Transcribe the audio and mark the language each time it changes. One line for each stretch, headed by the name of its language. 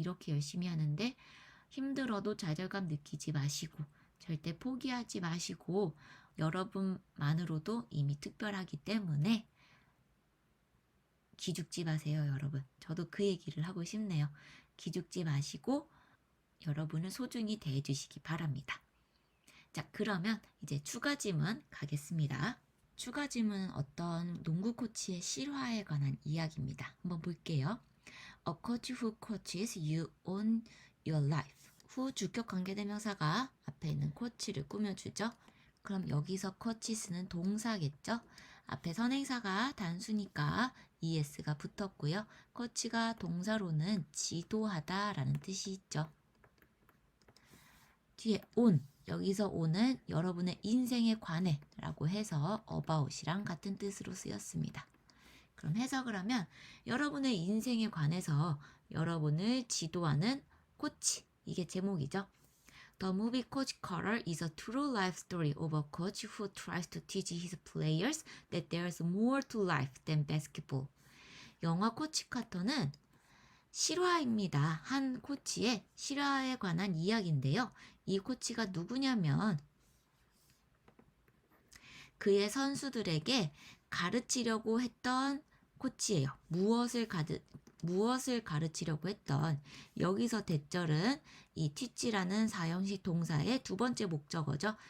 Korean: 이렇게 열심히 하는데 힘들어도 좌절감 느끼지 마시고 절대 포기하지 마시고 여러분만으로도 이미 특별하기 때문에 기죽지 마세요, 여러분. 저도 그 얘기를 하고 싶네요. 기죽지 마시고 여러분을 소중히 대해주시기 바랍니다. 자, 그러면 이제 추가 질문 가겠습니다. 추가 질문은 어떤 농구 코치의 실화에 관한 이야기입니다. 한번 볼게요.
English: A coach who coaches you on your life.
Korean: 후 주격 관계대명사가 앞에 있는 코치를 꾸며주죠. 그럼 여기서 coaches는 동사겠죠? 앞에 선행사가 단수니까 es가 붙었고요. coach가 동사로는 지도하다 라는 뜻이 있죠. 뒤에 on, 여기서 on은 여러분의 인생에 관해 라고 해서 about이랑 같은 뜻으로 쓰였습니다. 그럼 해석을 하면 여러분의 인생에 관해서 여러분을 지도하는 코치, 이게 제목이죠.
English: The movie Coach Carter is a true life story of a coach who tries to teach his players that there's more to life than basketball.
Korean: 영화 코치 카터는 실화입니다. 한 코치의 실화에 관한 이야기인데요. 이 코치가 누구냐면 그의 선수들에게 가르치려고 했던 코치예요. 무엇을 가르치려고 했던 여기서 대절은 이 teach라는 사형식 동사의 두 번째 목적어죠.